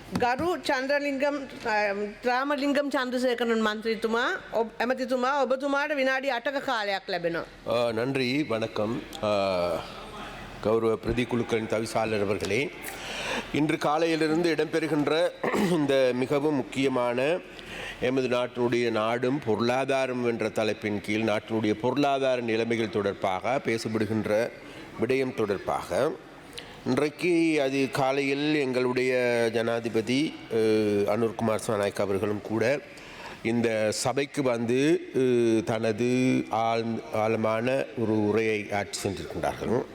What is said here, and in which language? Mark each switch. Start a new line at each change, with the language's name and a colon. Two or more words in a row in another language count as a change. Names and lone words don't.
Sinhala: ගරු චන්ද්‍රලිංගම් රාමලිංගම් චන්ද්‍රසේකරන් මන්ත්‍රීතුමා ඇමතිතුමා ඔබතුමාට විනාඩි 8ක කාලයක් ලැබෙනවා.
Tamil: நன்றி வணக்கம். கௌரவ பிரதி குழுக்களின் தவிசாளர் அவர்களே, இன்று காலையிலிருந்து இடம்பெறுகின்ற இந்த மிகவும் முக்கியமான எமது நாட்டினுடைய நாடும் பொருளாதாரம் என்ற தலைப்பின் கீழ் நாட்டினுடைய பொருளாதார நிலைமைகள் தொடர்பாக பேசப்படுகின்ற விடயம் தொடர்பாக இன்றைக்கு அது காலையில் எங்களுடைய ஜனாதிபதி அனுர்குமார் சனாயக் அவர்களும் கூட இந்த சபைக்கு வந்து தனது ஆழமான ஒரு உரையை ஆற்றி சென்றிருக்கின்றார்கள்.